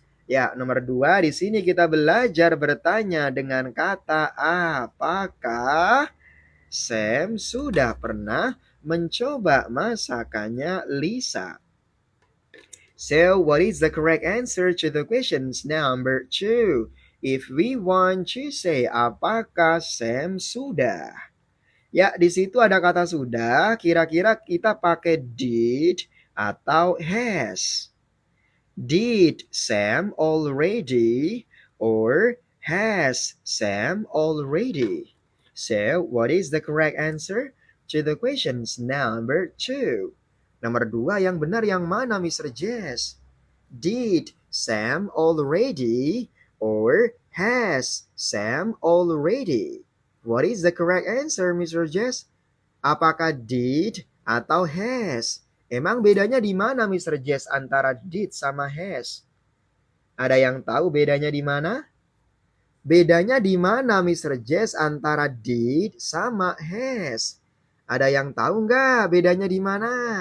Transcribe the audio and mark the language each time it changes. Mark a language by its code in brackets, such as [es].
[id] Ya, nomor 2 di sini kita belajar bertanya dengan kata apakah Sam sudah pernah mencoba masakannya Lisa. [en] So, what is the correct answer to the questions number 2? If we want to say, [id] apakah Sam sudah? Ya, di situ ada kata sudah, kira-kira kita pakai did atau has. [en] Did Sam already or has Sam already? So, what is the correct answer to the questions number 2? [id] Nomor 2 yang benar yang mana Mr. Jess? [en] Did Sam already or has Sam already? What is the correct answer Mr. Jess? [id] Apakah did atau has? Emang bedanya di mana Mr. Jess antara did sama has? Ada yang tahu bedanya di mana? Bedanya di mana Mr. Jess antara did sama has? Ada yang tahu nggak bedanya di mana?